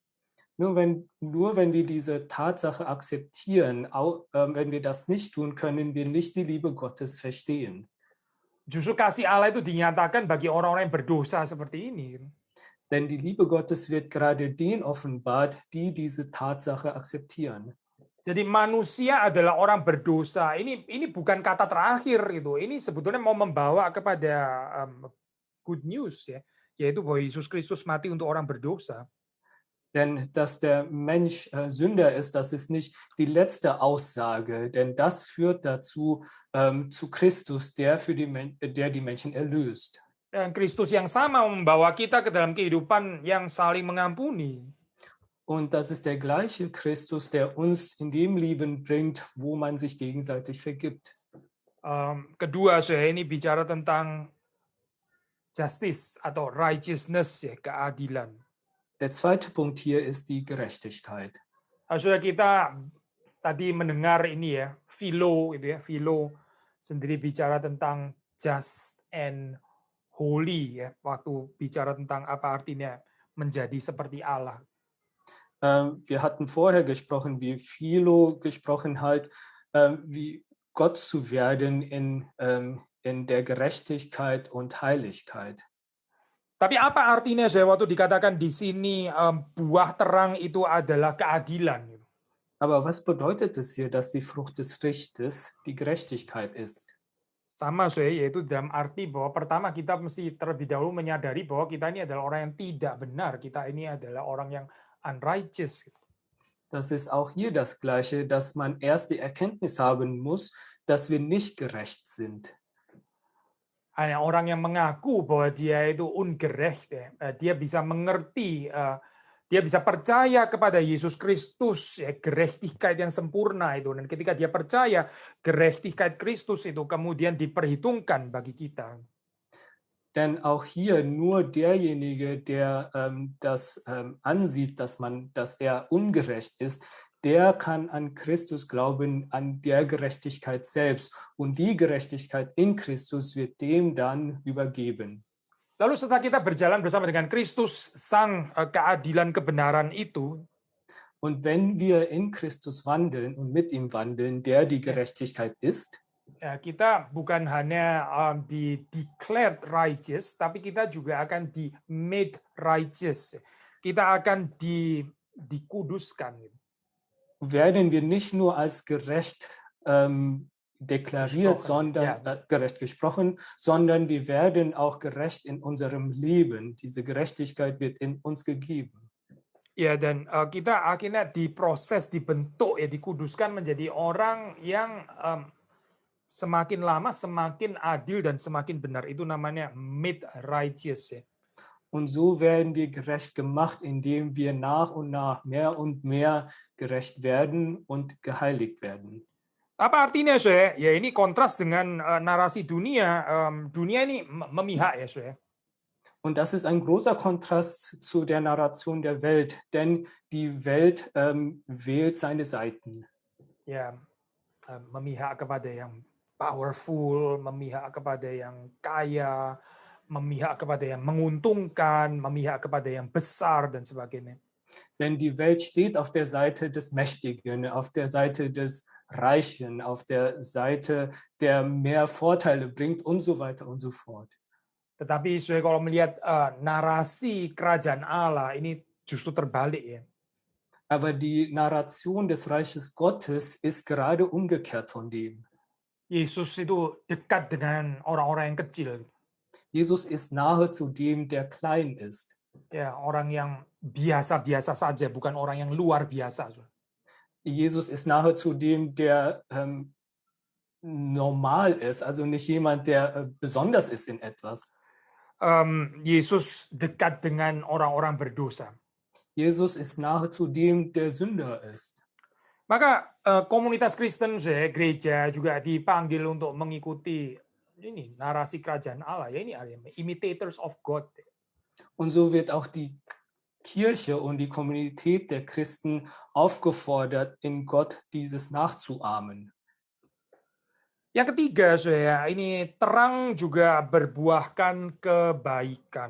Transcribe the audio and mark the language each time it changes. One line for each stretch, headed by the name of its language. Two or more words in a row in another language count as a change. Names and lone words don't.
German: Nur wenn wir diese Tatsache akzeptieren, wenn wir das nicht tun, können wir nicht die Liebe Gottes verstehen.
Indonesian: Justru kasih Allah itu dinyatakan bagi orang-orang yang berdosa seperti ini.
German: Denn die Liebe Gottes wird gerade denen offenbart, die diese Tatsache akzeptieren.
Indonesian: Jadi manusia adalah orang berdosa. Ini bukan kata terakhir itu. Ini sebetulnya mau membawa kepada
English: good news
Indonesian: ya, yaitu bahwa Yesus Kristus mati untuk orang berdosa.
German: Denn dass der Mensch Sünder ist, das ist nicht die letzte Aussage, denn das führt dazu zu Christus, der die Menschen erlöst.
Indonesian: Dan Kristus yang sama membawa kita ke dalam kehidupan yang saling mengampuni.
German: Und das ist der gleiche Christus, der uns in dem Leben bringt, wo man sich gegenseitig vergibt.
Indonesian: Kedua, saya ini bicara tentang justice atau righteousness ya, keadilan.
German: Der zweite Punkt hier ist die Gerechtigkeit.
Indonesian: Saudara, kita tadi mendengar ini ya, Philo itu ya, Philo sendiri bicara tentang
English: just and holy
Indonesian: ya, waktu bicara tentang apa artinya menjadi seperti Allah.
German: Wir hatten vorher gesprochen, wie Philo gesprochen hat, wie Gott zu werden in der Gerechtigkeit und Heiligkeit.
Indonesian: Tapi apa artinya saya waktu dikatakan di sini buah terang itu adalah keadilan?
German: Aber was bedeutet es hier, dass die Frucht des Lichtes die Gerechtigkeit ist?
Indonesian: Sama saya, yaitu dalam arti bahwa pertama kita mesti terlebih dahulu menyadari bahwa kita ini adalah orang yang tidak benar. Kita ini adalah orang yang unrighteous.
German: Das ist auch hier das Gleiche, dass man erst die Erkenntnis haben muss, dass wir nicht gerecht sind.
Indonesian: Hanya orang yang mengaku bahwa dia itu ungerecht, dia bisa mengerti, dia bisa percaya kepada Yesus Kristus, ya, Gerechtigkeit yang sempurna itu. Dan ketika dia percaya Gerechtigkeit Kristus itu kemudian diperhitungkan bagi kita.
German: Denn auch hier nur derjenige, der das ansieht, dass er ungerecht ist, der kann an Christus glauben, an der Gerechtigkeit selbst. Und die Gerechtigkeit in Christus wird dem dann übergeben.
Indonesian: Lalu setelah kita berjalan bersama dengan Kristus, sang keadilan kebenaran itu,
German: und wenn wir in Christus wandeln und mit ihm wandeln, der die Gerechtigkeit ist,
Indonesian: ya, kita bukan hanya di
English: declared righteous,
Indonesian: tapi kita juga akan di
English: made righteous.
Indonesian: Kita akan dikuduskan.
German: Werden wir nicht nur als gerecht deklariert, gerecht gesprochen, sondern wir werden auch gerecht in unserem Leben. Diese Gerechtigkeit wird in uns gegeben.
Indonesian: Ya, dan kita akhirnya diproses, dibentuk, ya, dikuduskan menjadi orang yang semakin lama semakin adil dan semakin benar. Itu namanya
English: made righteous.
Indonesian: Ya.
German: Und so werden wir gerecht gemacht, indem wir nach und nach mehr und mehr gerecht werden und geheiligt werden.
Indonesian: Apa artinya, saya? Ya, ini kontras dengan narasi dunia. Dunia ini memihak, ya, saya.
German: Und das ist ein großer Kontrast zu der Narration der Welt, denn die Welt wählt seine Seiten.
Indonesian: Ya, memihak kepada yang powerful, memihak kepada yang kaya, memihak kepada yang menguntungkan, memihak kepada yang besar, dan sebagainya.
German: Denn die Welt steht auf der Seite des Mächtigen, auf der Seite des Reichen, auf der Seite, der mehr Vorteile bringt und so weiter und so fort.
Indonesian: Tetapi saya kalau melihat narasi kerajaan Allah ini justru terbalik, ya.
German: Aber die Narration des Reiches Gottes ist gerade umgekehrt von dem.
Indonesian: Yesus itu dekat dengan orang-orang yang kecil.
German: Jesus ist nahe zu dem, der klein ist.
Indonesian: Ya, orang yang biasa-biasa saja, bukan orang yang luar biasa.
German: Jesus ist nahe zu dem, der normal ist, also nicht jemand, der besonders ist in etwas.
Indonesian: Yesus dekat dengan orang-orang berdosa.
German: Jesus ist nahe zu dem, der Sünder ist.
Indonesian: Maka komunitas Kristen, gereja juga dipanggil untuk mengikuti ini narasi kerajaan Allah. Ya, ini
English: imitators of God.
German: Und so wird auch die Kirche und die Kommunität der Christen aufgefordert, in Gott dieses nachzuahmen.
Indonesian: Yang ketiga, saudara, ini terang juga berbuahkan kebaikan.